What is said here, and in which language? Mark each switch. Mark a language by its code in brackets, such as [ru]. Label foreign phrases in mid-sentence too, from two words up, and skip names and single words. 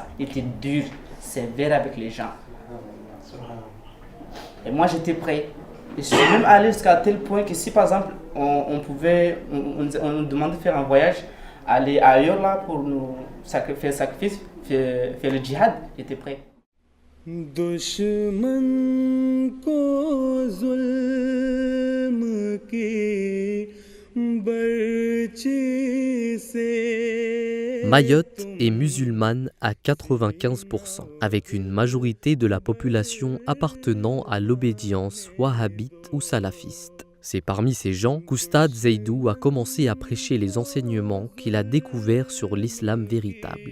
[fr] Il était dur, sévère avec les gens. Et moi j'étais prêt. Et je suis même allé jusqu'à tel point que si par exemple on nous demandait de faire un voyage, aller ailleurs là pour nous faire sacrifice, faire le djihad, j'étais prêt. [ur] دشمن کو ظلم کی برچھی سے [fr] Mayotte est musulmane à 95%, avec une majorité de la population appartenant à l'obédience wahhabite ou salafiste. C'est parmi ces gens qu'Oustad Zeidou a commencé à prêcher les enseignements qu'il a découverts sur l'islam véritable.